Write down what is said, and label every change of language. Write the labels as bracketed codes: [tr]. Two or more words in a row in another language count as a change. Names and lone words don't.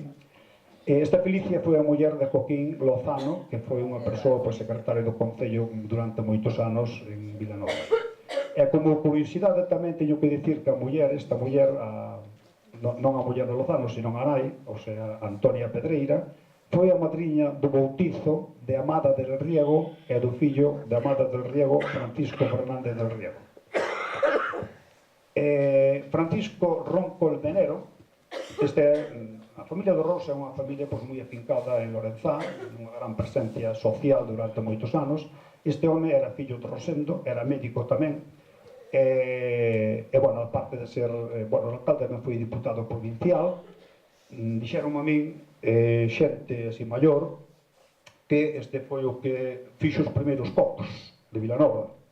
[gl] Esta Felicia foi a muller de Joaquín Lozano, que foi unha persoa secretaria do Concello durante moitos anos en Vilanova. E como curiosidade tamén teño que dicir que esta muller, non a muller de Lozano, sino a nai, ou sea, Antonia Pedreira, foi a madriña do bautizo de Amada del Riego e do fillo de Amada del Riego, Francisco Fernández del Riego. Francisco Ronco el Venero, a familia do Rosa é unha familia moi afincada en Lorenzá, unha gran presencia social durante moitos anos. Este home era fillo de Rosendo, era médico tamén, bueno, aparte de ser, o alcalde tamén foi diputado provincial. Dixeron a min, xente así maior, que este foi o que fixo os primeiros cocos de Vilanova.